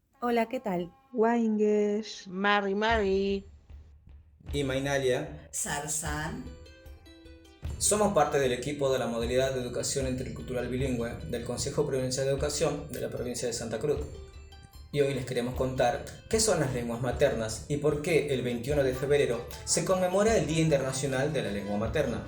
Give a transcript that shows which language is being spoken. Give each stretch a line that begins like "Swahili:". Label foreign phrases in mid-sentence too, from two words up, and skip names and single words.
Spanish: Hola, ¿qué tal? Wangesh. Mari. Y Mainalia, Sarzán. somos parte del equipo de la modalidad de educación intercultural bilingüe del Consejo Provincial de Educación de la provincia de Santa Cruz. Y hoy les queremos contar qué son las lenguas maternas y por qué el 21 de febrero se conmemora el Día Internacional de la Lengua Materna.